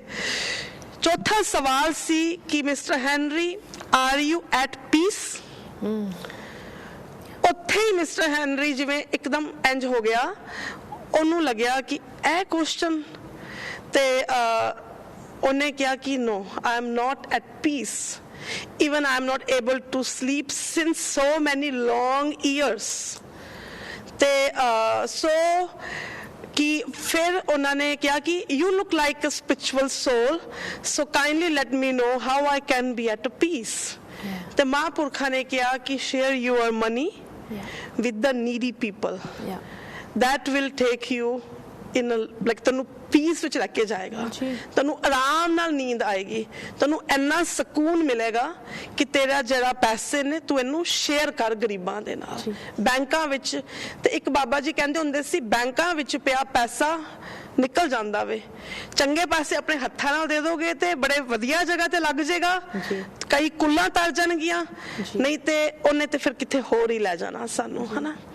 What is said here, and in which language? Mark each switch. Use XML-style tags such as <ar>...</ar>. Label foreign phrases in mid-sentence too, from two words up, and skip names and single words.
<pa>ਚੌਥਾ ਸਵਾਲ ਸੀ ਕਿ ਮਿਸਟਰ ਹੈਨਰੀ</pa> <en>are you at peace.</en> <pa>ਉੱਥੇ ਹੀ ਮਿਸਟਰ ਹੈਨਰੀ ਜਿਵੇਂ ਇੱਕਦਮ ਇੰਜ ਹੋ ਗਿਆ, ਉਹਨੂੰ ਲੱਗਿਆ ਕਿ ਇਹ ਕੁਐਸਚਨ, ਤੇ ਉਹਨੇ ਕਿਹਾ ਕਿ</pa> <en>no I am not at peace, even I am not able to sleep since so many long years।</en> <pa>ਤੇ ਸੋ ਕਿ ਫਿਰ ਉਹਨਾਂ ਨੇ ਕਿਹਾ ਕਿ</pa> <en>you look like a spiritual soul, so kindly let me know how I can be at peace।</en> <pa>ਤੇ ਮਹਾਂਪੁਰਖਾਂ ਨੇ ਕਿਹਾ ਕਿ</pa> <en>share your money with the needy people, that will take you in a like</en> <pa>ਤੈਨੂੰ ਪੀਸ ਵਿੱਚ ਲੈ ਕੇ ਜਾਏਗਾ, ਤੈਨੂੰ ਆਰਾਮ ਨਾਲ ਨੀਂਦ ਆਏਗੀ, ਤੈਨੂੰ ਇੰਨਾ ਸਕੂਨ ਮਿਲੇਗਾ ਕਿ ਤੇਰਾ ਜਿਹੜਾ ਪੈਸੇ ਨੇ ਤੂੰ ਇਹਨੂੰ ਸ਼ੇਅਰ ਕਰ ਗਰੀਬਾਂ ਦੇ ਨਾਲ। ਬੈਂਕਾਂ ਵਿੱਚ ਤੇ ਇੱਕ ਬਾਬਾ ਜੀ ਕਹਿੰਦੇ ਹੁੰਦੇ ਸੀ ਬੈਂਕਾਂ ਵਿੱਚ ਪਿਆ ਪੈਸਾ ਨਿਕਲ ਜਾਂਦਾ ਵੇ, ਚੰਗੇ ਪਾਸੇ ਆਪਣੇ ਹੱਥਾਂ ਨਾਲ ਦੇ ਦੋਗੇ ਤੇ ਬੜੇ ਵਧੀਆ ਜਗ੍ਹਾ ਤੇ ਲੱਗ ਜਾਏਗਾ, ਕਈ ਕੁੱਲਾਂ ਤਰ ਜਾਣਗੀਆਂ, ਨਹੀਂ ਤੇ ਉਹਨੇ ਤੇ ਫਿਰ ਕਿਤੇ ਹੋਰ ਹੀ ਲੈ ਜਾਣਾ ਸਾਨੂੰ ਹੈ ਨਾ।</pa>